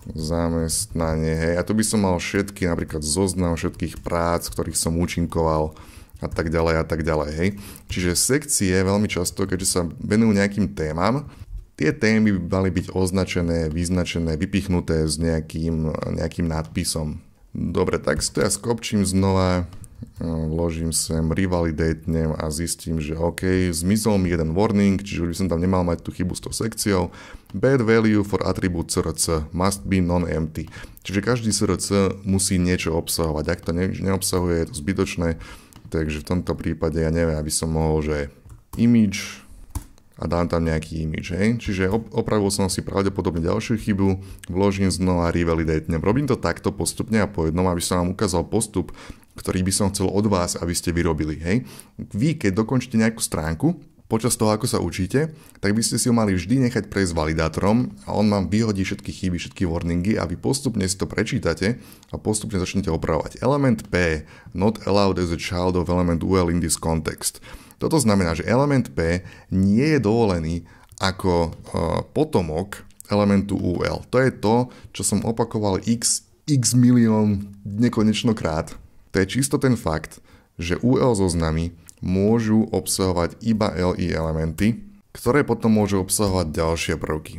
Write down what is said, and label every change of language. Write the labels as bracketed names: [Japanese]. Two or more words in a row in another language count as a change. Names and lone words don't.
[Slovak] zamestnanie, a to by som mal všetky, napríklad zoznam všetkých prác, ktorých som účinkoval a tak ďalej, Čiže sekcie veľmi často, keďže sa venujú nejakým témam, tie témy by mali byť označené, vyznačené, vypichnuté s nejakým nadpisom. Dobre, tak si to ja skopčím znova, vložím sem, revalidatnem a zistím, že OK, zmizol mi jeden warning, čiže už by som tam nemal mať tú chybu s tou sekciou. [English] Bad value for attribute src must be non-empty. [Slovak] Čiže každý src musí niečo obsahovať. Ak to neobsahuje, je to zbytočné. Takže v tomto prípade ja neviem, aby som mohol, že image a dám tam nejaký image, Čiže opravil som si pravdepodobne ďalšiu chybu, vložím znova revalidate. Robím to takto postupne a po jednom, aby som vám ukázal postup, ktorý by som chcel od vás, aby ste vyrobili, Vy, keď dokončíte nejakú stránku, počas toho, ako sa učíte, tak by ste si ho mali vždy nechať prejsť validátorom a on vám vyhodí všetky chyby, všetky warningy a vy postupne si to prečítate a postupne začnete opravovať. [English] Element P, not allowed as a child of element UL in this context. [Slovak] Toto znamená, že element P nie je dovolený ako potomok elementu UL. To je to, čo som opakoval x milión nekonečnokrát. To je čisto ten fakt, že UL zoznamy môžu obsahovať iba LI elementy, ktoré potom môžu obsahovať ďalšie prvky.